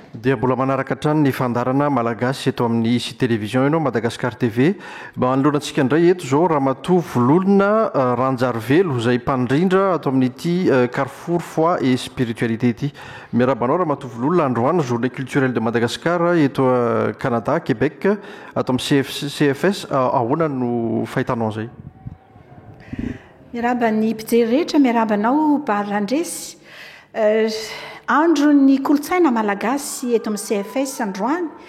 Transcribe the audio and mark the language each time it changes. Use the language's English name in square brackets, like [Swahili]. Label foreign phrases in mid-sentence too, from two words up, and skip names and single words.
[Malagasy] dia mbola manaraka hatrany ny fandarana malagasy eto amin'ny isy télévision ianao Madagascar TV. Mba hanoloanantsika indray eto zao Ramatoa Vololona Ranjarivelo izay mpandrindra ato amin'ity Carrefour foi et spiritualité ity. Miarabanao Ramatoa Vololona, androany [French] journée culturelle de Madagascar [Malagasy] eto Canada, Québec, ato amin'ny CFS. Ahoana no fahitanao zay? Miaraba ny mpijery rehetra, miarabanao Barandresy. Andro ny kolotsaina malagasy eto amin'ny CFS androany.